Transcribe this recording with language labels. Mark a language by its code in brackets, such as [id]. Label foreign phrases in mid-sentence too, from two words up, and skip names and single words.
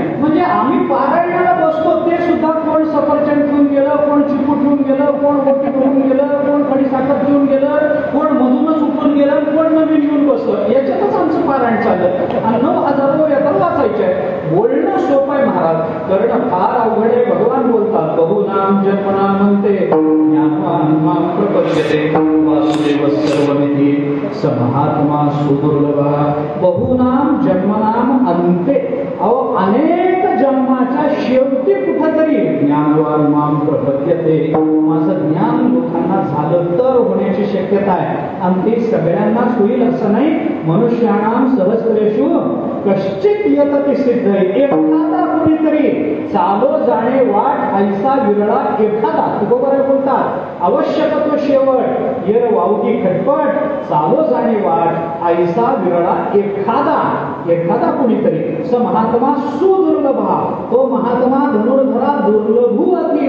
[mr] म्हणजे आम्ही पारायणाला बसतो ते सुद्धा कोण सफरचंद ठेवून गेलं, कोण चिकू ठेवून गेलं, कोण गोटी ठेवून गेलं, कोण कडी साखर ठेवून गेलं, कोण मधूनच उठून गेलं, कोण नवीन येऊन बसलं. याच्यातच आमचं पारायण चाललं. आणि 9,000 येतात वाचायचे आहे. बोलणं सोपं आहे महाराज, करणं फार अवघड आहे. भगवान बोलतात, [sa] बहुनाम जन्मना म्हणते ज्ञानवान मां प्रपद्यते वासुदेव सर्वमिती महात्मा सुदुर्लभा. बहुनाम जन्मनाम अंते. [mr] अहो, अनेक जन्माच्या शेवटी कुठेतरी [sa] ज्ञानवान माम प्रपद्यते. [mr] माझं ज्ञान लोकांना झालं तर होण्याची शक्यता आहे. आणि ते सगळ्यांनाच होईल असं नाही. [sa] मनुष्याणाम सहस्रेषु कश्चित यतती सिद्ध, [mr] एखादा कुणीतरी चालो जाणे वाट ऐसा विरळा एखादा. तुकोबाराय बोलतात आवश्यक तो शेवट येर वावगी खटपट, चालो जाणे वाट ऐसा विरळा एखादा. एखादा कुणीतरी [sa] स महात्मा सुदुर्लभा, [mr] तो महात्मा धनुर्धरा दुर्लभू अति.